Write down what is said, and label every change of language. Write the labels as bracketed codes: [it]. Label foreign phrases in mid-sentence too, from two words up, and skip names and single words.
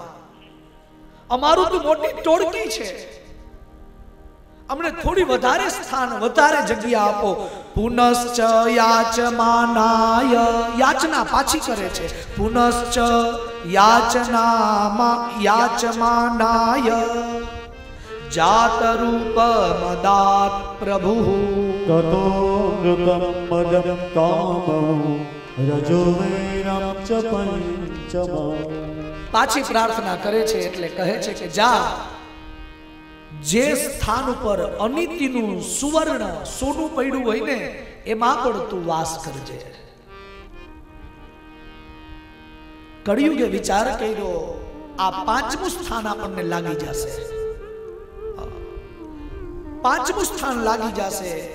[gu] અમારું તો મોટી ટોળકી છે, અમને થોડી વધારે સ્થાન, વધારે જગ્યા આપો. [sa] पुनश्च याचमानाय. [gu] યાચના પાછી કરે છે. [sa] पुनश्च याचमानाय जात रूप मदात प्रभु ततो मृतं मदं कामं रजो वैरं च पंचमम्। [gu] पाછી પ્રાર્થના કરે છે એટલે કહે છે કે જા, જે સ્થાન ઉપર અનિતિનું સુવર્ણ સોનું પડ્યું હોય ને એમાં પણ તું વાસ કરજે. કળિયુગે વિચાર કર્યો આ પાંચમું સ્થાન આપણને લાગી જશે, પાંચમું સ્થાન લાગી જશે.